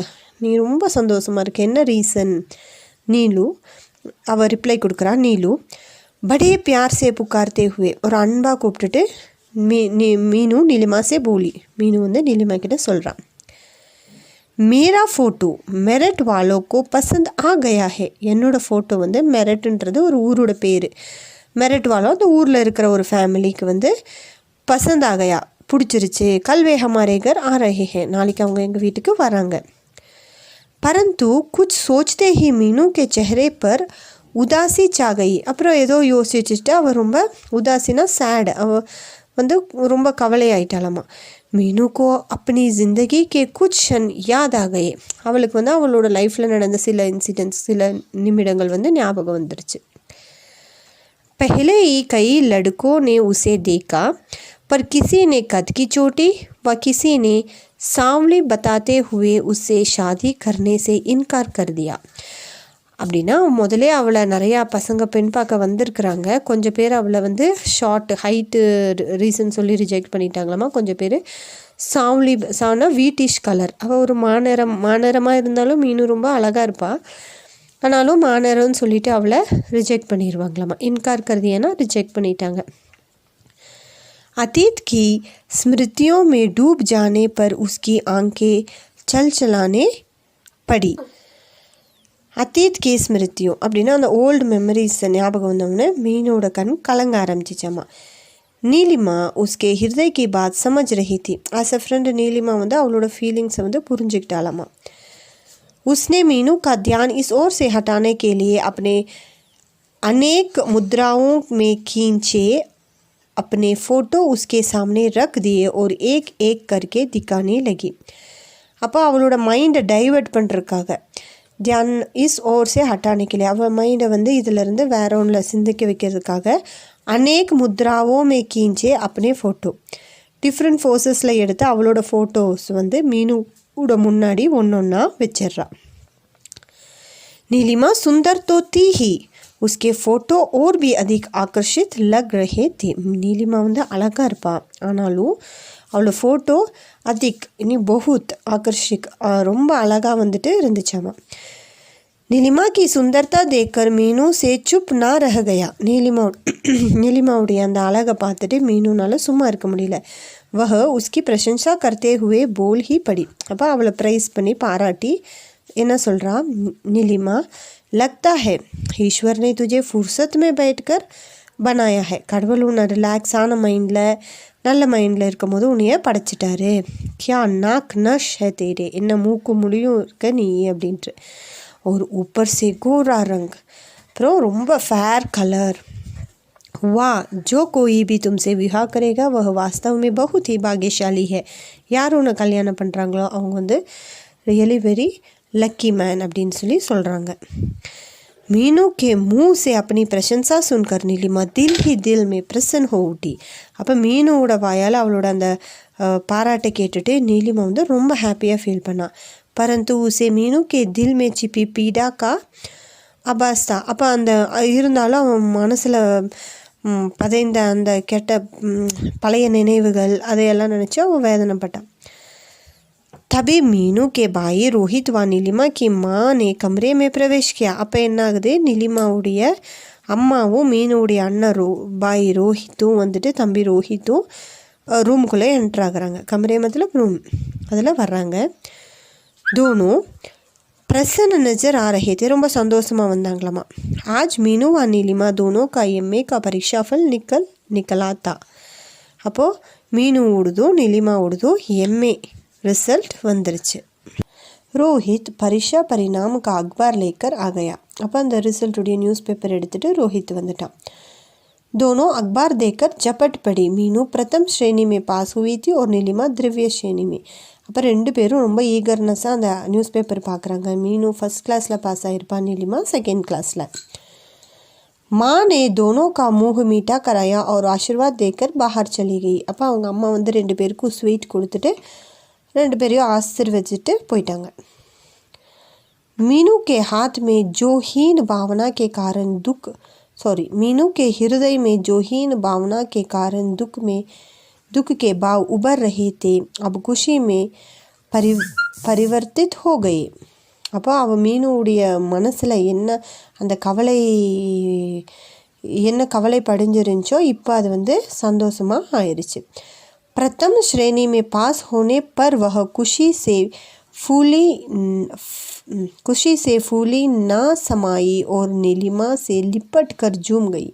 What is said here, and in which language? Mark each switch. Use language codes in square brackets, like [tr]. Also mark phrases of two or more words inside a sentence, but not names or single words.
[ta] நீ ரொம்ப சந்தோஷமாக இருக்க, என்ன ரீசன்? நீலு அவள் ரிப்ளை கொடுக்குறா. நீலு [hi] बड़े प्यार से पुकारते हुए, [ta] ஒரு அன்பாக கூப்பிட்டுட்டு மீனு நீலிமா [hi] से बोली. [ta] மீனு வந்து நீலிமா கிட்ட சொல்கிறான், [hi] मेरा फ़ोटो मेरठ वालों को पसंद आ गया है. [ta] என்னோடய ஃபோட்டோ வந்து மெரட்ன்றது ஒரு ஊரோட பேர். மெரட் வாலோ அந்த ஊரில் இருக்கிற ஒரு ஃபேமிலிக்கு வந்து [hi] पसंद आ गया, [ta] பிடிச்சிருச்சு. [hi] कल वे हमारे घर आ रहे हैं, [ta] நாளைக்கு அவங்க எங்கள் வீட்டுக்கு வராங்க. [hi] परंतु कुछ सोचते ही मीनू के चेहरे पर उदासी छा गई. [ta] அப்புறம் ஏதோ யோசிச்சுட்டு அவள் ரொம்ப உதாசினா சேட், அவள் வந்து ரொம்ப கவலையாயிட்டாலாமா. [hi] मीनू को अपनी ज़िंदगी के कुछ क्षण याद आ गए. [ta] அவளுக்கு வந்து அவளோட லைஃப்பில் நடந்த சில இன்சிடென்ட்ஸ், சில நிமிடங்கள் வந்து ஞாபகம் வந்துருச்சு. [hi] पहले ही कई लड़कों ने उसे देखा, पर किसी ने कद की चोटी व किसी ने सांवली बताते हुए उससे शादी करने से इनकार कर दिया. [ta] அப்படின்னா முதலே அவளை நிறையா பசங்க பெண் பார்க்க வந்திருக்கிறாங்க. கொஞ்சம் பேர் அவளை வந்து ஷார்ட் ஹைட்டு ரீசன் சொல்லி ரிஜெக்ட் பண்ணிட்டாங்களாமா. கொஞ்சம் பேர் சாவ்னா வீட்டிஷ் கலர், அவள் ஒரு மாநேரமாக இருந்தாலும் மீனு ரொம்ப அழகாக இருப்பாள், ஆனாலும் மாநேரம்னு சொல்லிட்டு அவளை ரிஜெக்ட் பண்ணிடுவாங்களாமா. [hi] इनकार कर दिया ना [ta] ரிஜெக்ட் பண்ணிட்டாங்க. [hi] अतीत की स्मृतियों में डूब जाने पर उसकी आंखें चलचलाने पड़ी. अतीत के स्मृतियों [ta] அப்படின்னா அந்த ஓல்டு மெமரிஸ் ஞாபகம் வந்தவொடனே மீனோட கண் கலங்க ஆரம்பிச்சிச்சாம்மா. [hi] नीलिमा उसके हृदय की बात समझ रही थी. [en] as a friend [ta] நீலிமா வந்து அவளோட ஃபீலிங்ஸை வந்து புரிஞ்சுக்கிட்டாலாமா. [hi] उसने मीनू का ध्यान इस ओर से हटाने के लिए अपने अनेक मुद्राओं में खींचे अपने फ़ोटो उसके सामने रख दिए और एक एक करके दिखाने लगी. [ta] அப்போ அவளோட மைண்டை டைவர்ட் பண்ணுறதுக்காக [hi] ध्यान इस ओर से हटाने [ta] அவள் மைண்டை வந்து இதிலேருந்து வேற ஒன்றில் சிந்திக்க வைக்கிறதுக்காக [hi] अनेक मुद्राओं में खींचे अपने [ta] ஃபோட்டோ டிஃப்ரெண்ட் ஃபோர்ஸஸில் எடுத்து அவளோட ஃபோட்டோஸ் வந்து மீனோட முன்னாடி ஒன்றா வச்சிட்றா. [hi] नीलिमा सुंदर तो थी ही, उसके फ़ोटो और भी अधिक आकर्षित लग रहे थे. [ta] नीलिमा வந்து அழகாக இருப்பாள், ஆனாலும் அவளோட ஃபோட்டோ [hi] अधिक इनी बहुत आकर्षक [ta] ரொம்ப அழகாக வந்துட்டு இருந்துச்சாமா. [hi] नीलिमा की सुंदरता देखकर मीनू से चुप ना रह गया. [ta] नीलिमाவுடைய அந்த அழகை பார்த்துட்டு மீனுனால சும்மா இருக்க முடியல. [hi] वह उसकी प्रशंसा करते हुए बोल ही पड़ी. [ta] அப்போ அவளை ப்ரைஸ் பண்ணி பாராட்டி என்ன சொல்கிறா, [hi] नीलिमा लगता है ईश्वर ने तुझे फुर्सत में बैठकर बनाया है. [ta] கடவுள் உன்னை ரிலாக்ஸான மைண்டில் நல்ல மைண்டில் இருக்கும் போது உன்னைய படைச்சிட்டாரு. [hi] क्या नाक नक्श हैं तेरे, [ta] என்ன மூக்கு முடியும் இருக்க நீ அப்படின்ட்டு. ஒரு [hi] ऊपर से गोरा रंग, [ta] அப்புறம் ரொம்ப ஃபேர் கலர். [hi] வா जो कोई भी तुमसे विवाह करेगा वह वास्तव में बहुत ही भाग्यशाली है. [ta] யார் உன்னை கல்யாணம் பண்ணுறாங்களோ அவங்க வந்து [en] really very lucky man [ta] அப்படின்னு சொல்லி சொல்கிறாங்க. [hi] मीनू के मुंह से अपनी प्रशंसा सुनकर नीलिमा दिल ही दिल में प्रसन्न हो उठी. [ta] அப்போ மீனோட வாயால் அவளோட அந்த பாராட்டை கேட்டுட்டு நீலிமா வந்து ரொம்ப ஹாப்பியாக ஃபீல் பண்ணா. [hi] परंतु उसे मीनू के दिल में छिपी पीड़ा का आभास था. [ta] அப்போ அந்த இருந்தாலும் அவன் மனசில் பதைந்த அந்த கெட்ட பழைய நினைவுகள் அதையெல்லாம் நினச்சி அவன் வேதனைப்பட்டான். [hi] तभी मीनू के भाई रोहित व नीलिमा की माँ ने कमरे में प्रवेश किया. [ta] அப்போ என்ன ஆகுது, நீலிமாவுடைய அம்மாவும் மீனுடைய அண்ணன் பாய் ரோஹித்தும் வந்துட்டு தம்பி ரோஹித்தும் ரூமுக்குள்ளே என்ட்ரு ஆகுறாங்க. கமரே मतलब ரூம் அதில் வர்றாங்க. [hi] दोनों प्रसन्न नज़र आ रहे थे, [ta] ரொம்ப சந்தோஷமாக வந்தாங்களாமா. [hi] आज मीनू व नीलिमा दोनों का एमए का परीक्षा फल निकला था. [ta] அப்போது மீனு உடுதும் நீலிமா உடுதும் எம்ஏ रिजल्ट வந்துருச்சு. [hi] रोहित परीक्षा परिणाम का अखबार लेकर आ गया. [ta] அப்போ அந்த ரிசல்ட்டுடைய நியூஸ் பேப்பர் எடுத்துகிட்டு ரோஹித் வந்துட்டான். [hi] दोनों अखबार देखकर झपट पड़ी. मीनू प्रथम श्रेणी में पास हुई थी और नीलिमा द्वितीय श्रेणी में. [ta] அப்போ ரெண்டு பேரும் ரொம்ப ஈகர்னஸாக அந்த நியூஸ் பேப்பர் பார்க்குறாங்க. மீனு ஃபஸ்ட் கிளாஸில் பாஸ் ஆகிருப்பா, நீலிமா செகண்ட் கிளாஸில். [hi] माँ ने दोनों का मुँह मीठा कराया और आशीर्वाद देकर बाहर चली गई. [ta] அப்போ அவங்க அம்மா வந்து ரெண்டு பேருக்கும் ஸ்வீட் கொடுத்துட்டு ரெண்டு பேரையும் ஆசீர்வதிச்சுட்டு போயிட்டாங்க. [hi] मीनू के हाथ में जो हीन भावना के कारण मीनू के हृदय में जो हीन भावना के कारण दुख के भाव उभर रहे थे अब खुशी में परिवर्तित हो गए. [ta] அப்போ அவள் மீனுடைய மனசில் என்ன கவலை படிஞ்சிருந்துச்சோ இப்போ அது வந்து சந்தோஷமாக ஆயிடுச்சு. [hi] प्रथम श्रेणी में पास होने पर वह खुशी से फूली ना समाई और नीलिमा से लिपट कर झूम गई.